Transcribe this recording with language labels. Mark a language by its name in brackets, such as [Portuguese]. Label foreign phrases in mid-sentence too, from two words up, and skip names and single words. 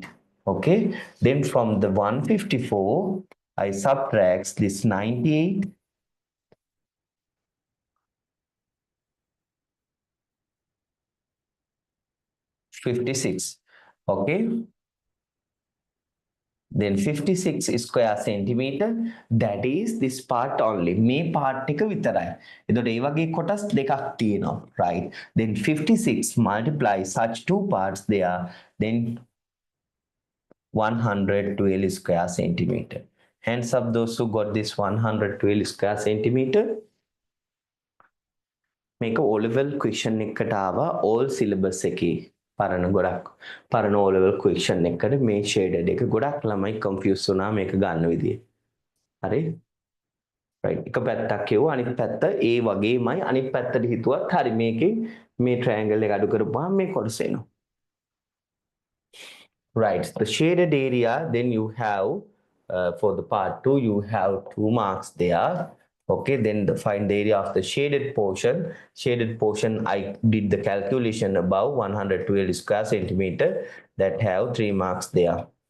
[English] Okay, then from the 154, I subtract this 98, 56. Okay, then 56 square centimeter, that is this part only. [Sinhala] මේ part එක විතරයි. එතකොට ඒ වගේ කොටස් දෙකක් තියෙනවා, right? [English] Then 56 multiply such two parts there, then 112 square centimeter. Hands up those who got this 112 square centimeter. [Sinhala] මේක [English] O level question [Sinhala] එකකට ආවා [English] all syllabus [Sinhala] එකේ. පරණ ගොඩක් පරණ [English] O level question [Sinhala] එකකට මේ shaded එක ගොඩක් ළමයි confuse වුණා මේක ගන්න විදිය. හරි? right. එක පැත්තක් කියුවා අනිත් පැත්ත ඒ වගේමයි අනිත් පැත්තට හිතුවත් හරි මේකේ මේ triangle එක අඩු කරපුවාම මේ කොටස එනවා. [English] Right, the shaded area, then you have for the part 2 you have 2 marks there. Okay, then find the area of the shaded portion. Shaded portion, I did the calculation above 112 square centimeter, that have 3 marks there.